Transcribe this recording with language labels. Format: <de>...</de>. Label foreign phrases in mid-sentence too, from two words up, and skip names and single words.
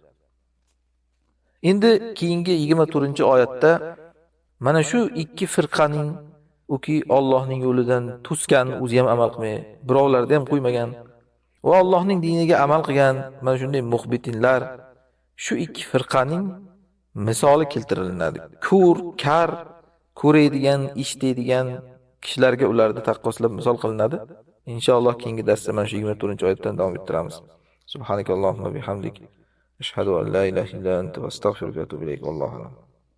<uz>Endi keyingi 24-oyatda mana shu ikki firqaning uki Allohning yo'lidan to'sgan, o'zi ham amal qilmay, birovlarda ham qo'ymagan va Allohning diniga amal qilgan mana shunday muxbitinlar, shu ikki firqaning misoli keltiriladi. Kar, ko'radigan, eshitadigan kishilarga ularni taqqoslab misol qilinadi. Inshaalloh keyingi darsda mana shu 24-oyatdan davom ettiramiz.</uz> <ar>سبحانك اللهم وبحمدك أشهد أن لا إله إلا أنت, أستغفرك وأتوب إليك الله أعلم.</ar>